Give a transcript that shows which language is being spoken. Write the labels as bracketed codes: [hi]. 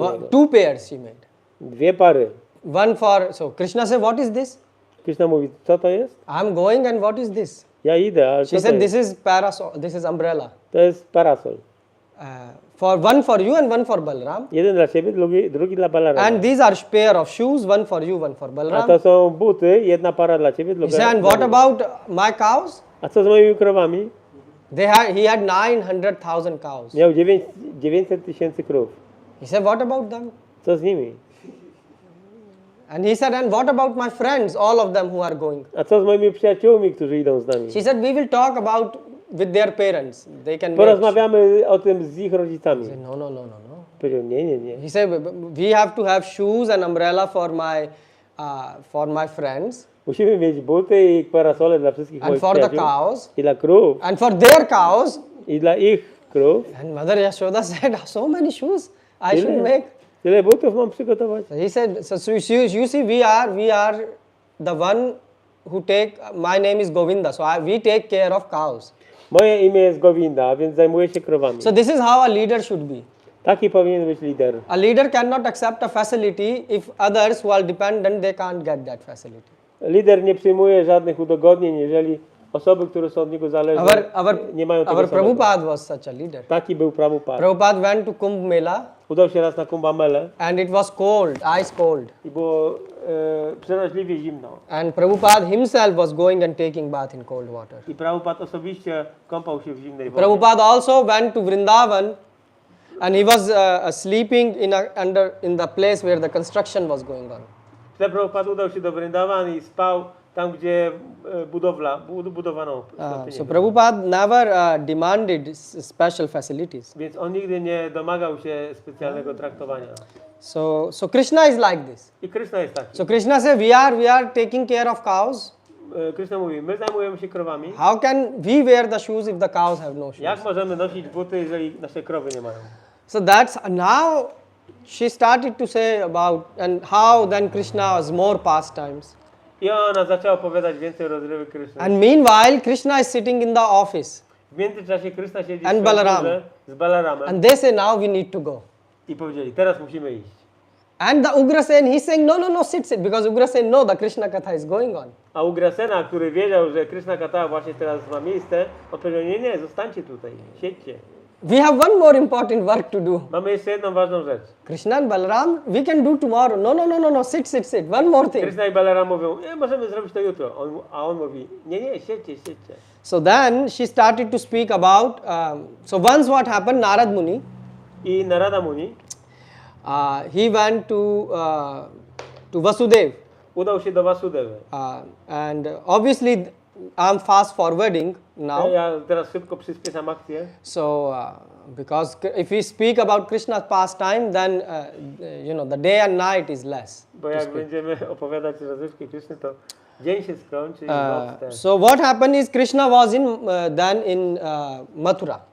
[en] 2 pairs she made. [pl] 2 pary. [en] One for, so Krishna said, what is this? [pl] Krishna mówi, co to jest? [en] I'm going and what is this? [pl] Ja idę, ale co [en] She [pl] to [en] said, [pl] jest? [en] this is parasol, this is umbrella. [pl] To jest parasol. [en] One for you and one for Balram. [pl] Jeden dla ciebie, drugi dla Balarama. [en] And these are pair of shoes, one for you, one for [pl] A [en] Balram. [pl] to są buty, jedna para dla ciebie, [en] He [pl] druga [en] said, and [pl] dla [en] what [pl] mnie. [en] about my cows? [pl] A co z moimi krowami? [en] He had 900,000 cows. [pl] Miał 900 tysięcy krów. [en] He said, what about them? [pl] Co z nimi? [en] And he said, and what about my friends, all of them who are going? [pl] A co z moimi przyjaciółmi, którzy idą z nami? [en] She said, we will talk about with their parents. They can make. [pl] Porozmawiamy o tym z ich rodzicami. [en] I said, no, no, no, no, no. [pl] Powiedział, nie. [en] He said, we have to have shoes and umbrella for my friends [pl] Musimy mieć buty i parasole dla wszystkich [en] and [pl] moich [en] for the [pl] przyjaciół. [en] cows [pl] I dla krów. [en] and for their cows. [pl] I dla ich krów. [en] And Mother Yashoda said, so many shoes I should make. [pl] Tyle butów mam przygotować. [en] So he said, so you see, we are the one who take, my name is Govinda, so we take care of cows. [pl] Moje imię jest Govinda, a więc zajmuję się krowami. [en] So this is how a leader should be. [pl] Taki powinien być lider. [en] A leader cannot accept a facility if others who are dependent, they can't get that facility. [pl] Lider nie przyjmuje żadnych udogodnień, jeżeli osoby, które są od niego zależne, nie mają tego [en] Our [pl] samego. [en] Prabhupada was such a leader. [pl] Taki był Prabhupada. [en] Prabhupada went to Kumbh Mela [pl] Udał się raz na Kumbh Melę [en] and it was cold, ice cold. [pl] i było przeraźliwie zimno. [en] And Prabhupada himself was going and taking bath in cold water. [pl] I Prabhupada osobiście kąpał się w zimnej wodzie. [en] Prabhupada also went to Vrindavan and he was sleeping in the place where the construction was going on. [pl] Prabhupada udał się do Vrindavan i spał tam, gdzie budowano świątynię. [en] So Prabhupada never demanded special facilities. [pl] Więc on nigdy nie domagał się specjalnego traktowania. [en] So Krishna is like this. [pl] I Krishna jest taki. [en] So Krishna said, we are taking care of cows. [pl] Krishna mówi, my zajmujemy się krowami. [en] How can we wear the shoes if the cows have no shoes? [pl] Jak możemy nosić buty, jeżeli nasze krowy nie mają? [en] So that's now she started to say about and how then Krishna has more pastimes. [pl] I ona zaczęła opowiadać więcej rozrywek Kryszny. [en] And meanwhile, Krishna is sitting in the office. [pl] W międzyczasie Krishna siedzi [en] And [pl] w [en] Balaram. [pl] komputerze z Balaramem [en] And they say, now we need to go. [pl] i powiedzieli, teraz musimy iść. [en] And the Ugrasen, he's saying, no, sit. Because Ugrasen, no, the Krishna Katha is going on. [pl] A Ugrasena, który wiedział, że Krishna Katha właśnie teraz ma miejsce, on powiedział, nie, zostańcie tutaj, siedźcie. [en] We have one more important work to do. [pl] Mamy jeszcze jedną ważną rzecz. [en] Krishna and Balaram, we can do tomorrow. No, sit. One more thing. [pl] Krishna i Balaram mówią, możemy zrobić to jutro. A on mówi, nie, siedźcie. [en] So then she started to speak about, so once what happened, Narad Muni, [pl] I Narada Muni [en] he went to Vasudev. [pl] udał się do Vasudevy. [en] And obviously, I'm fast forwarding now. [pl] Ja teraz szybko przyspieszam akcję. [en] So, because if we speak about Krishna's pastime, then the day and night is less. [pl] Bo jak będziemy opowiadać rozrywki Kryszny, to dzień się skończy i noc też. [en] So what happened is Krishna was then in Mathura,